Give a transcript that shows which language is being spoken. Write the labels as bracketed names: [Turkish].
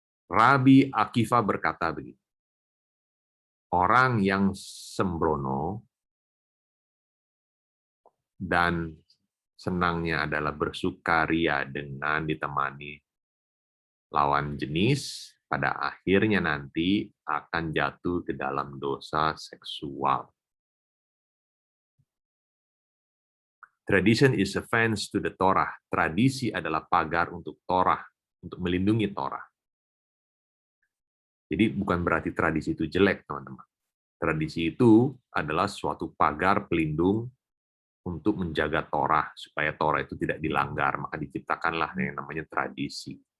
[Indonesian] Rabi Akiva berkata begini, orang yang sembrono dan senangnya adalah bersukaria dengan ditemani lawan jenis, pada akhirnya nanti akan jatuh ke dalam dosa seksual. [English] Tradition is a fence to the Torah. [Indonesian] Tradisi adalah pagar untuk Torah, untuk melindungi Torah. Jadi bukan berarti tradisi itu jelek, teman-teman. Tradisi itu adalah suatu pagar pelindung untuk menjaga Torah, supaya Torah itu tidak dilanggar, maka diciptakanlah yang namanya tradisi.